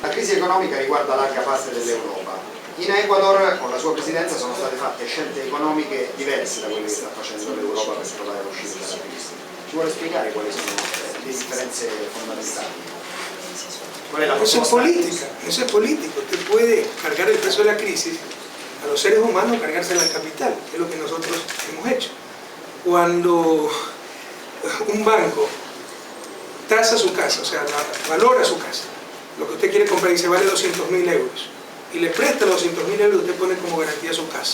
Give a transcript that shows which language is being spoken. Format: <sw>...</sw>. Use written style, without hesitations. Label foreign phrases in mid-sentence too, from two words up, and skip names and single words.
<it>crisi economica riguarda larga parte dell'Europa. In Ecuador, con la sua presidenza, sono state fatte scelte economiche diverse da quelle che sta facendo l'Europa per trovare l'uscita dalla crisi. Ci vuole spiegare quali sono le differenze fondamentali?</it> <es>¿Cuál es la Eso es política, eso es político. Usted puede cargar el peso de la crisis a los seres humanos, cargársela al capital, que es lo que nosotros hemos hecho. Cuando un banco tasa su casa, o sea, valora su casa, lo que usted quiere comprar y dice vale 200.000 euros, y le presta los 200.000 euros, usted pone como garantía su casa.</es>